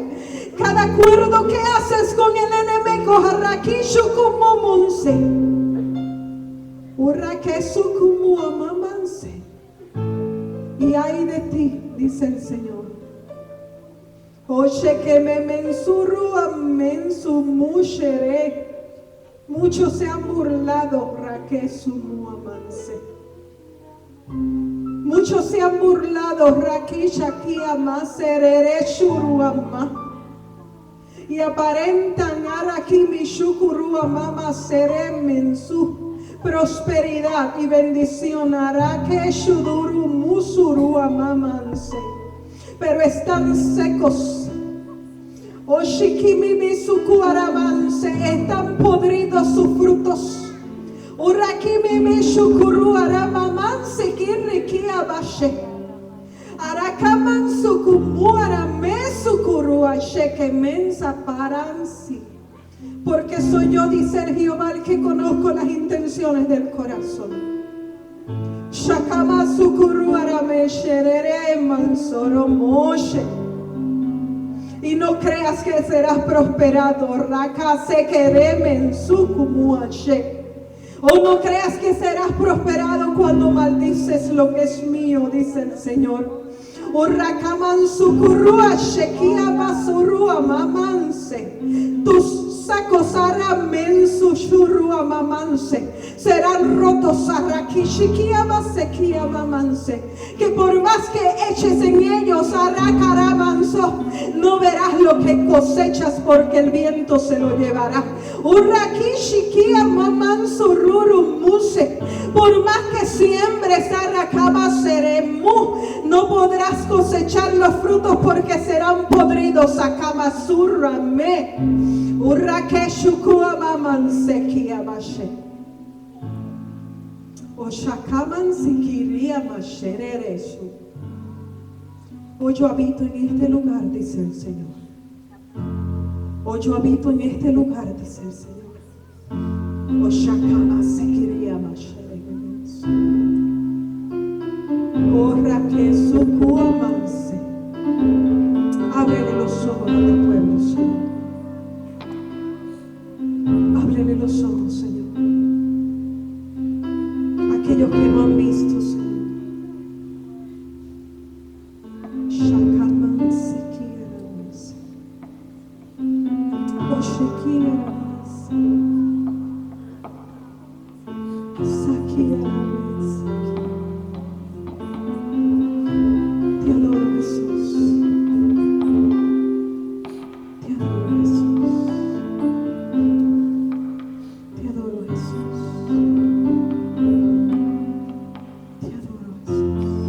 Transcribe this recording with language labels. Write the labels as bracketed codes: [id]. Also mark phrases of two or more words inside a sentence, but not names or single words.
[es] Cada acuerdo que haces con el enemigo, Harakishu como Monse, Urakesu como Amamanse. Y ay de ti, dice el Señor. Oye que me mensuru amensu mushere. Muchos se han burlado, raque sumu amanse. Muchos se han burlado, Rakisha Kiama Serere Shuruama. Y aparentan Arakimi Shukuruama Seremen su prosperidad y bendición. Arake Shuduru Musuruama Manse. Pero están secos. Oshikimi Misukuaramanse. Están podridos sus frutos. Urakimi Mishukuru Aramamanse Kirrikia Bashe. Arakaman Sukumuara Mesukuru Asheke Mensa Paransi. Porque soy yo, dice el Jehová, el que conozco las intenciones del corazón. Shakama Sukuru Arame Sherere Mansoro Moshe. Y no creas que serás prosperado. Raka Sekeremen Sukumuashe. O no creas que serás prosperado cuando maldices lo que es mío, dice el Señor. Urrakaman sukurua shekia basurua mamanse. Tus sacos aramen sushurua mamanse. Serán rotos arrakishikia basekia mamanse. Que por más que eches en ellos arrakaramanso, no verás lo que cosechas porque el viento se lo llevará. Urrakishikia mamanso ruru muse. Por más que siembres arrakaba seremu, no podrás cosechar los frutos porque serán podridos. Akama surrame. Urrakeshukua mamanse kiabashe. Oshakaman sikiria mashereresu. Hoy yo habito en este lugar, dice el Señor. Hoy yo habito en este lugar, dice el Señor. Oshakama sikiria mashereresu. Orrakesukua manse. Ábrele los ojos a tu pueblo, Señor. Ábrele los ojos, Señor. Aquellos que no han visto, Señor. Shakaman sikiera manse. Oshekiera manse. Sakiera manse. Te adoro, Jesús. Te adoro, Jesús. Te adoro, Jesús. Te adoro, Jesús.